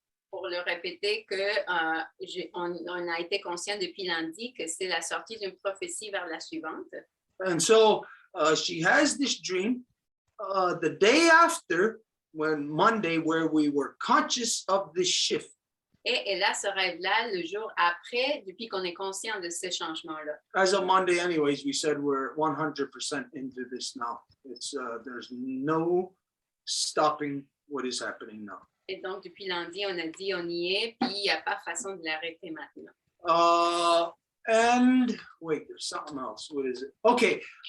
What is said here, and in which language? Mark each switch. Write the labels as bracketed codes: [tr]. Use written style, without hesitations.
[fr] Pour le répéter que on a été conscient depuis lundi que c'est la sortie d'une prophétie vers la suivante. [en] And so she has this dream the day after, when Monday, where we were conscious of this shift. [fr] Et elle a ce rêve-là le jour après, depuis qu'on est conscient de ce changement-là. [en] As of Monday, anyways, we said we're 100% into this now. It's there's no stopping what is happening now. [fr] Et donc, depuis lundi, on a dit on y est, puis il n'y a pas façon de l'arrêter maintenant. [en] And wait, there's something else. What is it? Okay.